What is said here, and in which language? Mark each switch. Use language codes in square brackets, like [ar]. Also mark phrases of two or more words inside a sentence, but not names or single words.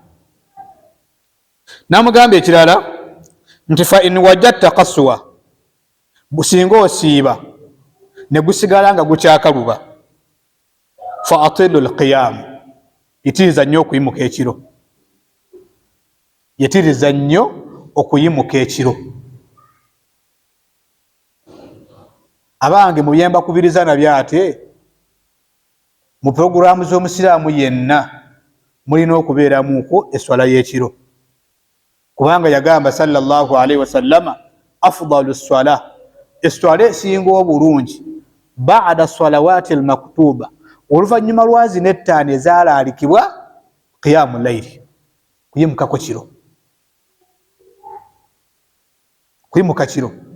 [lg] Namugamba ekirala nti [ar] فإن وجدت قسوة, [lg] businga osiiba ne gusigala nga gukyakaluba, [ar] فأطل القيام, [lg] yitiriza nnyo okuyimuka ekiro, yitiriza nnyo okuyimuka ekiro. Abange muyemba kubiriza nabyo ate mu programu z'omusiraamu yenna mulina okubeeramuko eswala y'ekiro, kubanga yagamba [ar] صلى الله عليه وسلم أفضل الصلاة, [lg] eswala esinga obulungi [ar] بعد الصلوات المكتوبة, [lg] oluvannyuma lwa zino ettaano ezaalaalikibwa, [ar] قيام الليل, [lg] kuyimukako kiro, kuyimuka kiro.